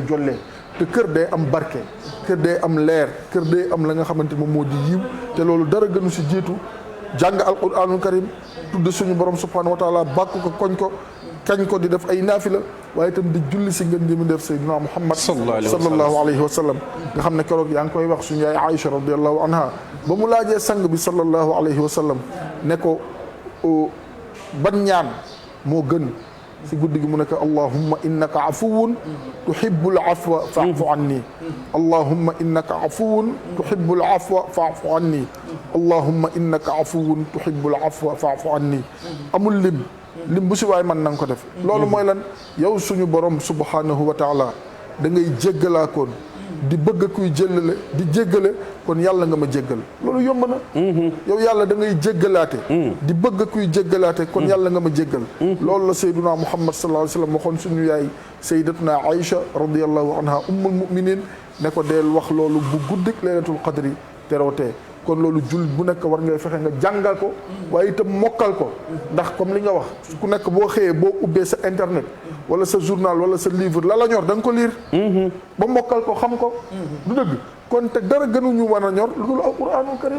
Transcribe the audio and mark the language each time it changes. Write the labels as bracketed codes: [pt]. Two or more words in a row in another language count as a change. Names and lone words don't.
[wo] jollee te kër day am barke kër day am leer kër day am la nga xamante ni moom moo di yiw te loolu dara gënu si jiitu jàng [ar] القرآن الكريم [wo] tudd suñu borom [ar] سبحانه وتعالى [wo] bàkk ko koñ ko kañ ko di def ay naafila waaye itam di julli si ngeen di mu def sayyidina Muhammad [ar] صلى الله عليه وسلم [wo] nga xam ne keroog yaa ngi koy wax suñu yaay Aïcha [ar] رضي الله عنها [wo] ba mu laajee sang bi [ar] صلى الله عليه وسلم [wo] ne ko ban ñaan moo gën si guddi gi mu nekk [ar] اللهم إنك عفو تحب العفو فاعف عني اللهم إنك عفو تحب العفو فاعف عني اللهم إنك عفو تحب العفو فاعف عني [wo] amul lim bu si waay man na nga ko def loolu mooy lan yow suñu borom [ar] سبحانه وتعالى [wo] da ngay jéggalaakoon di bëgg kuy jëllale di jéggale kon yàlla nga ma jéggal loolu yomb na yow yàlla da ngay jéggalaate di bëgg kuy jéggalaate kon yàlla nga ma jéggal loolu la sayduna muhammad [ar] صلى الله عليه وسلم [wo] waxoon suñu yaay sayyidatuna Aïcha [ar] رضي الله عنها أم المؤمنين [wo] ne ko deel wax loolu bu guddik [ar] ليلة القدر [wo] terootee kon loolu jullit bu nekk war ngay fexe nga jàngal ko waaye itam mokkal ko ndax comme li nga wax ku nekk boo xëyee boo ubbee sa internet wala sa journal wala sa livre la ñor da nga ko lire ba mokkal ko xam ko du dëgg kon te dara gënuñu war a ñor lu dul [ar] القرآن الكريم